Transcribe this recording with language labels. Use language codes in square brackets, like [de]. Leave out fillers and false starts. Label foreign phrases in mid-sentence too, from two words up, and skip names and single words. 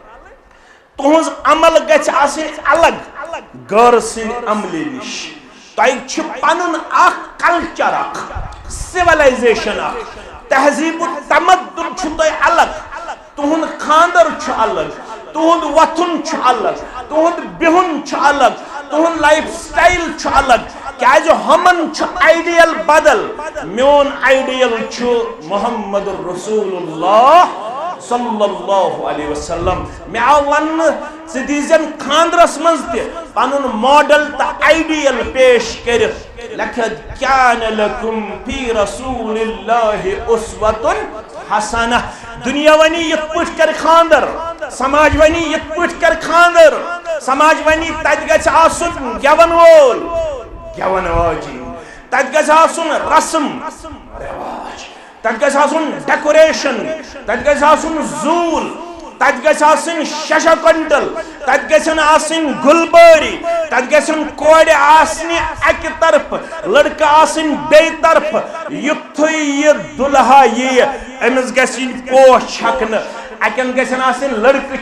[ks] تہنز عمل گژھِ آسٕنۍ الگ غور سٕنٛدِ عملہِ نش تۄہہِ چھُ پنُن اکھ کلچر اکھ سِولایزیشن اکھ تہذیب و تمدن چھُ تۄہہِ الگ تہنٛد خاندر چھُ الگ تہنٛد وتھُن چھُ الگ تہنٛد بِہُن چھُ الگ تہنٛد [en] life style [ks] چھُ الگ کیازِ ہمن چھُ آئیڈیل بدل میون آئیڈیل چھُ محمد رسول اللہ [ar] صلی اللہ علیہ وسلم [ks] میں آو ون ژٕ دیٖزٮ۪ن خاندرس منٛز تہِ پنُن ماڈل تہٕ آئیڈیل پیش کٔرِتھ لیکھِتھ کیان [ar] لکم فی رسول اللہ اسوۃ حسنہ [ks] دنیا ونی یِتھ پٲٹھۍ کر خاندر سماج ونی یِتھ پٲٹھۍ کر خاندر سماج ونی تتہِ گژھِ آسُن گٮ۪ون وول گٮ۪ون واجِنۍ تتہِ گژھِ آسُن رسم رواج تتہِ گژھِ آسُن ڈیکوریشن تتہِ گژھِ آسُن زوٗل تتہِ گژھِ آسٕنۍ ششا کنٹل تتہِ گژھن آسٕنۍ گُلبٲری تتہِ گژھن کورِ آسنہِ اکہِ طرفہٕ لڑکہٕ آسٕنۍ بیٚیہِ طرفہٕ یُتھُے یہِ دُلہا یِیہِ أمِس گژھِ یِنۍ پوش چھکنہٕ اکن گژھن آسٕنۍ لڑکہٕ